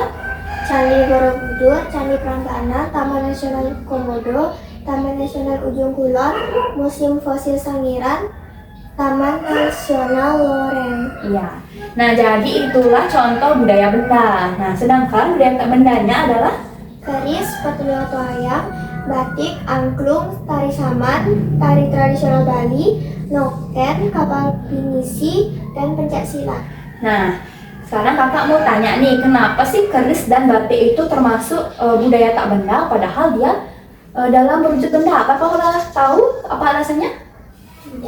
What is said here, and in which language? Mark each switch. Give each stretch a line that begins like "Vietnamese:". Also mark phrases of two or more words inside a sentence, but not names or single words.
Indonesian: Candi Borobudur, Candi Prambanan, Taman Nasional Komodo, Taman Nasional Ujung Kulon, Museum Fosil Sangiran, Taman Nasional Loreng. Iya. Nah, jadi itulah contoh budaya benda. Nah, sedangkan budaya tak bendanya adalah Keris, Patulung Wayang, batik, angklung, tari saman, tari tradisional Bali, noken, kapal pinisi, dan pencaksilat. Nah, sekarang kakak mau tanya nih, kenapa sih keris dan batik itu termasuk budaya tak benda padahal dia dalam berwujud benda? Apakah kalian tahu apa alasannya? Tidak.